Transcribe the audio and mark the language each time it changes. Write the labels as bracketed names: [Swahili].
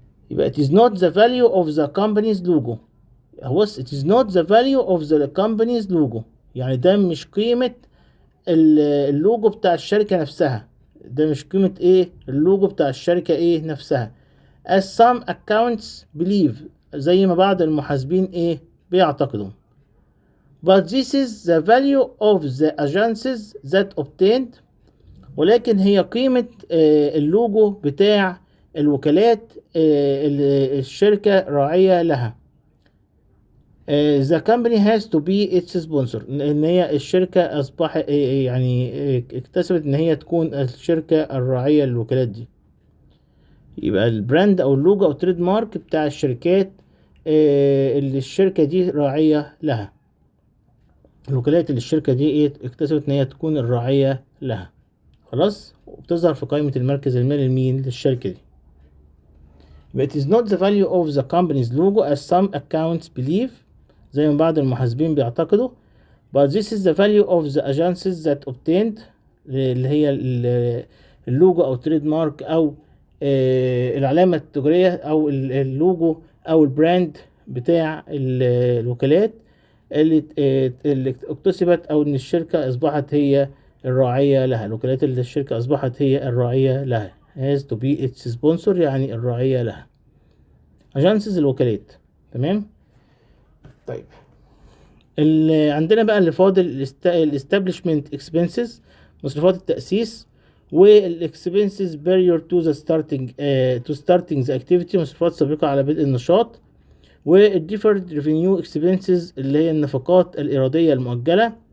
[English] يبقى it is not the value of the company's logo. it is not the value of the company's logo، [Arabic] يعني ده مش قيمة اللوجو بتاع الشركة نفسها، ده مش قيمة ايه اللوجو بتاع الشركة ايه نفسها. [English] as some accounts believe، [Arabic] زي ما بعض المحاسبين ايه بيعتقدوا. [English] but this is the value of the agencies that obtained، [Arabic] ولكن هي قيمة اللوجو بتاع الوكالات اللي الشركة راعية لها. [English] the company has to be its sponsor، [Arabic] ان هي الشركة اصبح يعني اكتسبت ان هي تكون الشركة الراعية للوكالات دي. يبقى البراند او اللوجو او تريد مارك بتاع الشركات اللي الشركة دي راعية لها، الوكالات اللي الشركة دي ايه اكتسبت ان هي تكون الراعية لها. خلاص، وبتظهر في قائمة المركز المالي لمين؟ للشركة دي. [English] But it is not the value of the company's logo as some accounts believe، [Arabic] زي ما بعض المحاسبين بيعتقدوا. [English] But this is the value of the agencies that obtained، [Arabic] اللي هي اللوجو أو تريد مارك أو العلامة التجارية أو اللوجو أو البراند بتاع الوكالات اللي اكتسبت، أو إن الشركة أصبحت هي الراعية لها، الوكالات اللي الشركة أصبحت هي الراعية لها. [English] has to be its sponsor، [Arabic] يعني الراعية لها. agencies الوكالات. تمام. طيب عندنا بقى اللي فاضل [English] establishment expenses، [Arabic] مصروفات التأسيس، والاكسبنسز [English] prior to the starting the activity، [Arabic] مصروفات سابقة على بدء النشاط، وال [English] deferred revenue expenses [Arabic] اللي هي النفقات الإرادية المؤجلة.